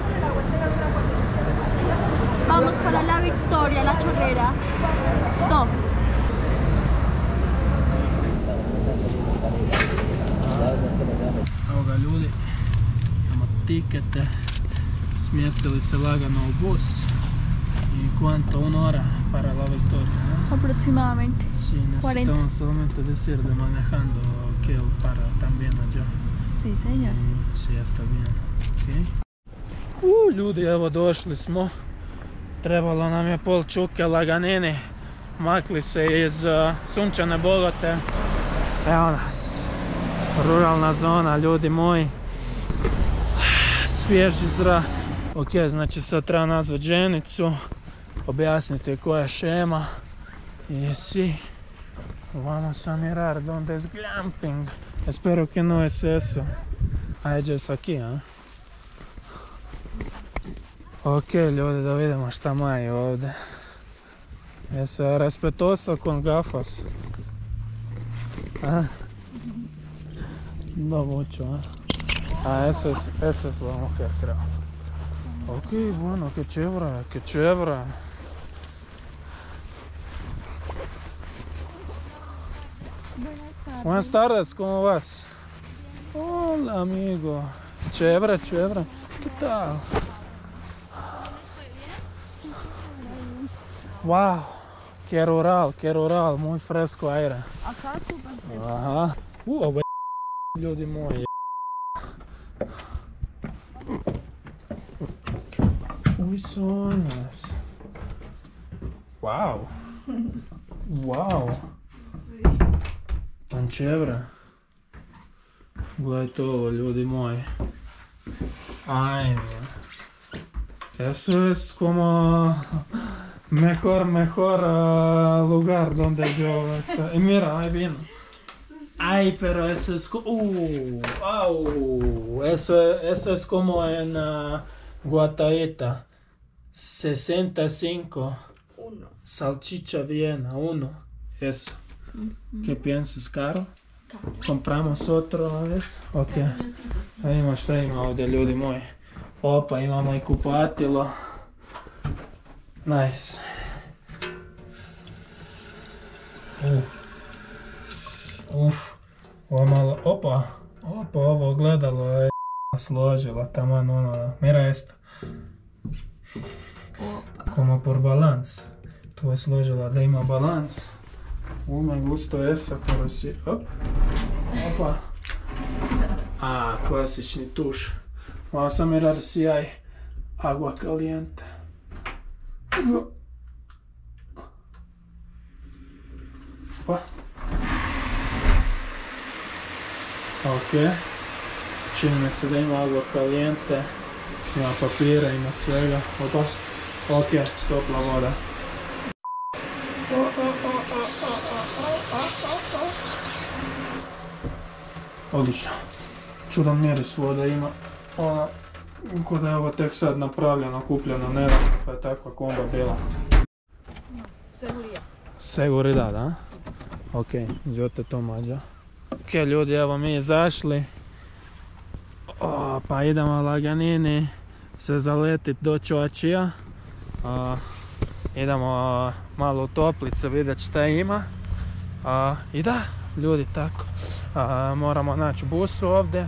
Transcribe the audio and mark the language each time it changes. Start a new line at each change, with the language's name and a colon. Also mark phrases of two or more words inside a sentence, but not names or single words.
Spanish: Vamos para La Victoria, La Chorrera 2.
Croatian: Evo ga ljudi, imamo tikete, smjestili se lagano u bus.
Spanish: ¿Y cuánto? 1 hora para La Victoria, ¿no? Aproximadamente. Sí, necesitamos solamente decir de manejando que él para también allá. Sí, señor. Sí, está bien.
Croatian: Okay. Ljudi, evo došli smo. Trebalo nam je pol čuke laganini. Makli se iz sunčane Bogote. Evo nas. Ruralna zona, ljudi moji. Svježi zrak. Ok, znači sad treba nazvati ženicu. Objasniti koja je šema. I sí.
Spanish: Vamos a mirar donde es glamping. Espero que no es eso. A ella es aquí, ¿eh?
Croatian: Ok, ljudi, da vidimo šta maji ovdje.
Spanish: Jesu respetuoso con gafas. ¿Ah? No mucho, ¿eh? Esa es la mujer, creo. Ok, bueno, qué chévere, qué chévere. Buenas tardes, ¿cómo vas? Hola, amigo. Chévere, chévere. ¿Qué tal? Wow, qué rural, muy fresco aire. Acá súper. Ajá.
Croatian: Ovo je ljudi moji.
Spanish: Uy, sonas. Wow. Wow. Tan chévere.
Croatian: Gledajte ovo, ljudi moji. Ajme.
Spanish: Eso es como mejor lugar donde yo estoy. Y mira, ahí vino. Ay, pero eso es eso es como en Guataita. 65. 1. Salchicha Viena, 1. Eso. ¿Qué piensas, caro? Compramos otro vez? Ok.
Croatian: Vidimo šta ima ovdje, ljudi moji. Opa, imamo i kupatilo. Nice. Ovo malo, opa, ovo gledalo je složila taman ono,
Spanish: mira esto. Como por balans.
Croatian: Tu je složila da ima balans.
Spanish: Me gusto esa, pero si, opa.
Croatian: Klasični tuš.
Spanish: Vamos a mirar si hay agua caliente.
Croatian: Opa. Ok. Čini mi se da ima
Spanish: agua caliente.
Croatian: Ima papira, ima svega. Opa. Ok, topla voda. Odlično. Čudan miris voda ima. Ona, ko da je ovo tek sad napravljeno, kupljeno, nedavno, pa je takva komba bila.
Spanish: Seguridad, a? Ok, yo te tomo allá.
Croatian: Ok, ljudi, evo mi izašli. Pa idemo laganini se zaletit do Choachia. Idemo malo u toplice vidjeti šta ima. I da, ljudi, tako. Moramo naći bus ovdje.